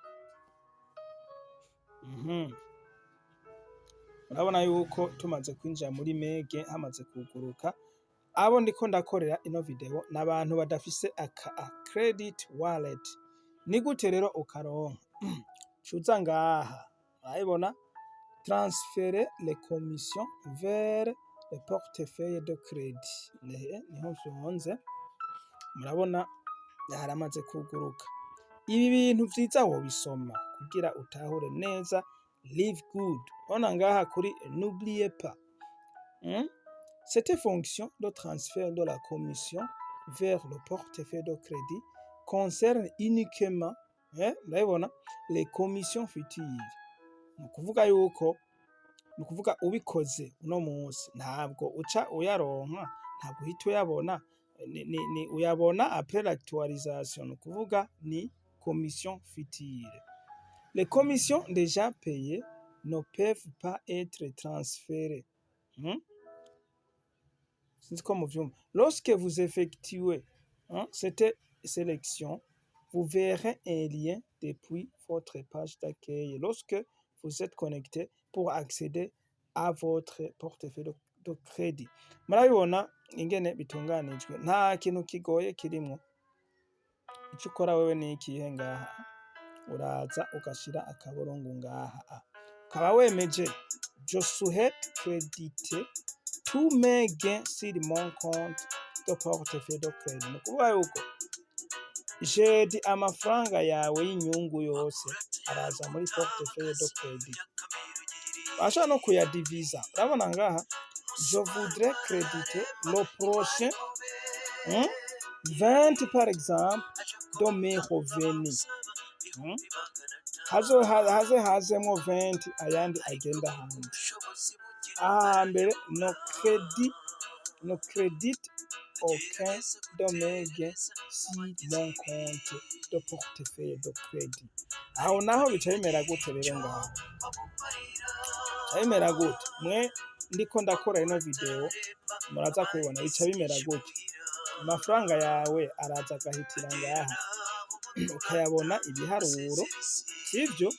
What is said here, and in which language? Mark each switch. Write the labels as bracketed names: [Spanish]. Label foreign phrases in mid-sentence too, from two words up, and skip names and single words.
[Rundi] Urabona yuko tumaze kwinjira muri Mege hamaze kuguruka. Abo ndiko ndakorera ino video n'abantu badafise aka [English] credit wallet. [Rundi] Ni gute rero ukaronka? Cuza ngaha, urabibona? [French] Transférer les commissions vers le portefeuille de crédit. [Rundi] Niho vyonze, murabona haramaze kuguruka. Ibi bintu vyiza wobisoma kugira utahure neza Live Good. Ona ngaha kuri [French] n'oubliez pas. Cette fonction de transfert de la commission vers le portefeuille de crédit concerne uniquement murabibona les commissions futures. [Rundi] Nukuvuga yuko ubikoze uno munsi ntabwo uca uyaronka, ntabwo uhita uyabona, ni uyabona [French] après l'actualisation, [Rundi] nukuvuga ni [French] commission future. Les commissions déjà payées ne peuvent pas être transférées. Lorsque vous effectuez cette sélection, vous verrez un lien depuis votre page d'accueil lorsque vous êtes connecté pour accéder à votre portefeuille de crédit. [Rundi] Murabibona ingene bitunganijwe, nta kintu kigoye kirimwo. Ico ukora wewe ni ikihe ngaha? Uraza ugashira akaburungu ngaha. Ukaba wemeje [French] je souhaite créditer tous mes gains sur mon compte de portefeuille de crédit. [Rundi] Nukuvuga yuko jedi amafaranga yawe y'inyungu yose araza muri [French] portefeuille de crédit. [Rundi] Basha no kuyadiviza. Urabona ngaha, [French] je voudrais créditer le prochain 20 par exemple de mes revenus. [Rundi] Hazemwo 20 ayandi agenda hanze. Mbere no [French] crédit aucun de mes gains sur mon compte de portefeuille de crédit. [Rundi] Aho naho bica bimera gute rero ngaho? Bimera gute? Mwe ndiko ndakora ino video muraza kubona bica bimera gute? Amafaranga yawe araza agahitira ngaha ukayabona ibiharuro, sivyo?